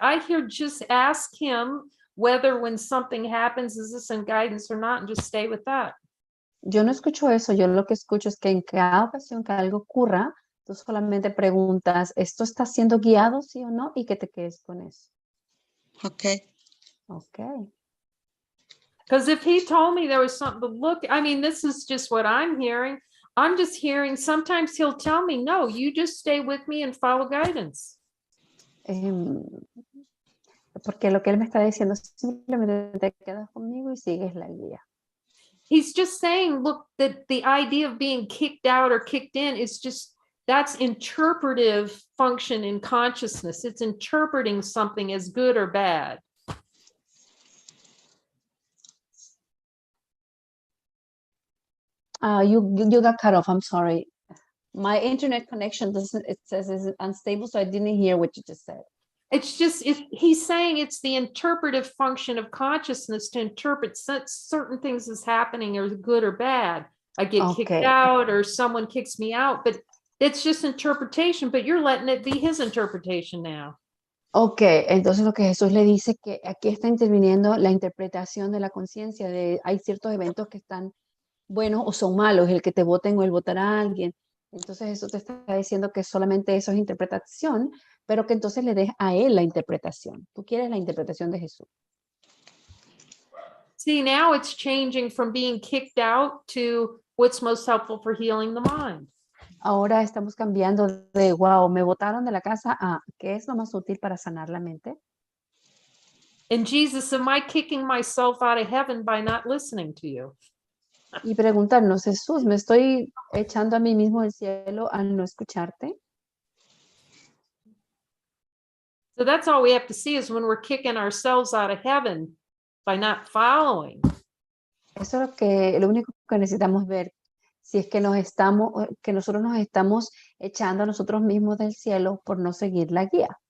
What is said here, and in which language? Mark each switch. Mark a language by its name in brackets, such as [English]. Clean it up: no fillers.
[English] I hear just ask him whether when something happens, is this in guidance or not, and just stay with that. [Spanish] Yo no escucho eso, yo lo que escucho es que en cada ocasión que algo ocurra, tú solamente preguntas, ¿esto está siendo guiado, sí o no? Y que te quedes con eso. [English] Ok. Okay. Because if he told me there was something to look, I mean, this is just what I'm hearing. I'm just hearing, sometimes he'll tell me, no, you just stay with me and follow guidance. [Spanish] Porque lo que él me está diciendo es simplemente te quedas conmigo y sigues la guía. [English] He's just saying, look, that the idea of being kicked out or kicked in is just, that's interpretive function in consciousness. It's interpreting something as good or bad. You got cut off, I'm sorry. My internet connection doesn't, it says it's unstable, so I didn't hear what you just said. It's just, he's saying it's the interpretive function of consciousness to interpret certain things as happening or good or bad. I get kicked Okay. out or someone kicks me out, but it's just interpretation, but you're letting it be his interpretation now. [Spanish] Ok, entonces lo que Jesús le dice que aquí está interviniendo la interpretación de la conciencia de hay ciertos eventos que están buenos o son malos, el que te voten o el votar a alguien. Entonces eso te está diciendo que solamente eso es interpretación, pero que entonces le des a él la interpretación. Tú quieres la interpretación de Jesús. [English] See, now it's changing from being kicked out to what's most helpful for healing the mind. [Spanish] Ahora estamos cambiando de, wow, me botaron de la casa a, ¿qué es lo más útil para sanar la mente? [English] And Jesus, am I kicking myself out of heaven by not listening to you? [Spanish] Y preguntarnos, Jesús, ¿me estoy echando a mí mismo del cielo al no escucharte? [English] So that's all we have to see is when we're kicking ourselves out of heaven by not following. [Spanish] Eso es lo único que necesitamos ver. Si es que que nosotros nos estamos echando a nosotros mismos del cielo por no seguir la guía.